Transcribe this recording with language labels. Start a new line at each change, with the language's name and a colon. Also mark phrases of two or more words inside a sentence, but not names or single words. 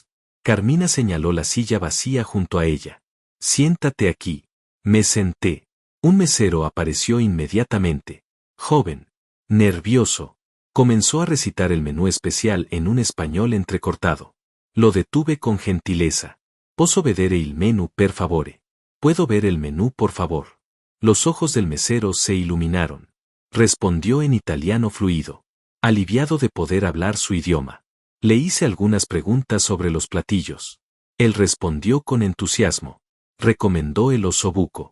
Spanish: Carmina señaló la silla vacía junto a ella. Siéntate aquí. Me senté. Un mesero apareció inmediatamente. Joven. Nervioso. Comenzó a recitar el menú especial en un español entrecortado. Lo detuve con gentileza.
Italian: Posso vedere il menù per favore.
Spanish: ¿Puedo ver el menú, por favor? Los ojos del mesero se iluminaron. Respondió en italiano fluido. Aliviado de poder hablar su idioma. Le hice algunas preguntas sobre los platillos. Él respondió con entusiasmo. Recomendó el osobuco.